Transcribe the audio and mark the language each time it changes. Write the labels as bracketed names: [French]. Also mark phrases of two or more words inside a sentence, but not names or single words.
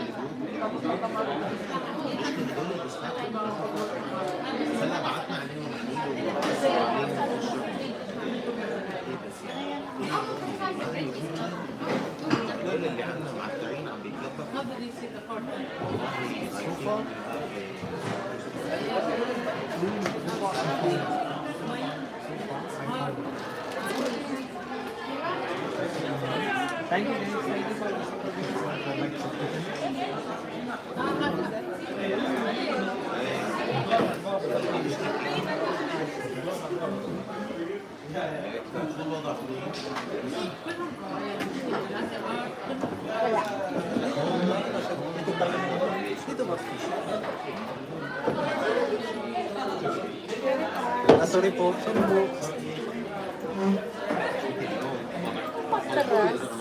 [Arabic] الجروب مشكلة هدول ديستراكتد بس هلا بعتنا عليهم عليهم الشغل بس يعني هدول اللي عندنا معترين عم بيتلبكوا [English] Thank you. Thank you for [Arabic] شو الوضع [English] sorry po. Sorry po. Matras.